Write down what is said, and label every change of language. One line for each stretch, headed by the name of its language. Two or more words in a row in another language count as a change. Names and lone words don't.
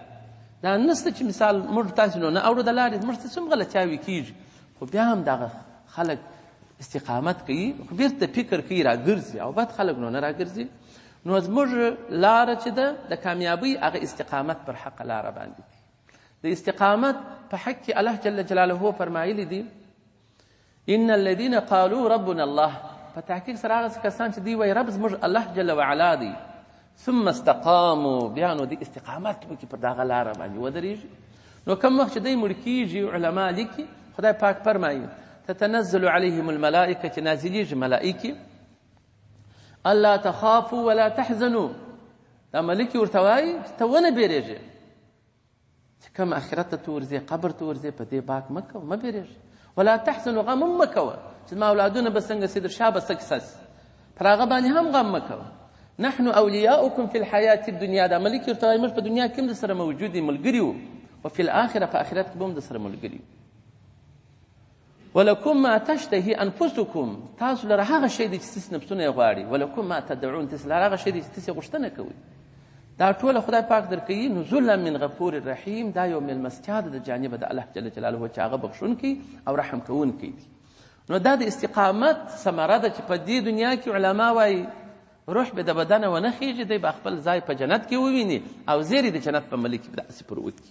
Pashto: دا نسته چې مثال موږ تاسې نو نه اورو د لارې، موږ ته څوم غلطیاوې کېږي، خو بیا هم دغه خلک استقامت کوي، خو بېرته فکر کوي راګرځي، او بد خلک نو نه راګرځي. نو زموږ لاره چې ده د کامیابۍ هغه استقامت پر حقه لاره باندې د استقامت په حق کې الله
Arabic: جل جلاله
Pashto: فرمایلی دي
Arabic: ان الذين قالوا ربنا الله،
Pashto: په تحقیق سره هغه کسان چې دوی وایي رب زموږ الله
Arabic: جل وعلا
Pashto: دی،
Arabic: ثم استقاموا،
Pashto: بیا نو د استقامت وکړي پر دغه لاره باندې ودرېږي. نو کوم وخت چې دوی مړ کېږي، علما لیکي خدای پاک فرمایي
Arabic: تتنزل عليهم الملائکه،
Pashto: چې نازلیږي ملائکې،
Arabic: الا تخافوا ولا تحزنوا،
Pashto: دا ملکې ورته وایي چې ته ونه بیرېږې، چې کوم آخرت ته ورځې، قبر ته ورځې، په دې باک مه کوه، مه بیرېږې،
Arabic: ولا تحزنوا،
Pashto: غم هم مه کوه چې زما اولادونه به څنګه سي، در شا به څه کیسه سي، پر هغه باندې هم غم مه کوه.
Arabic: نحن اولیاؤکم فی الحیاة الدنیا،
Pashto: دا ملکې ورته وایي موږ په دنیا کې هم در سره موجود یو، ملګري وو،
Arabic: وفي الآخره،
Pashto: په آخرت کې به هم در سره ملګري وو.
Arabic: ولکم ما تشتهي انفسکم،
Pashto: تاسو لره هغه شی دی چې ستاسې نفسونه یې غواړي،
Arabic: ولکم ما تدعون،
Pashto: تاسې لره هغه شی دی چې تاسې غوښتنه کوئ. دا ټوله خدای پاک درکوي.
Arabic: نزلا من غفور رحیم،
Pashto: دا یو میلمستیا ده د جانبه د الله
Arabic: جل جلاله
Pashto: چې هغه بخښونکی او رحم کوونکی دی. نو دا د استقامت ثمره ده چې په دې دنیا کې علما وایي روح به د بدنه ونه خیږي، دی به خپل ځای په جنت کې وویني، او زیری د جنت په ملک کې به داسې پر وکړي.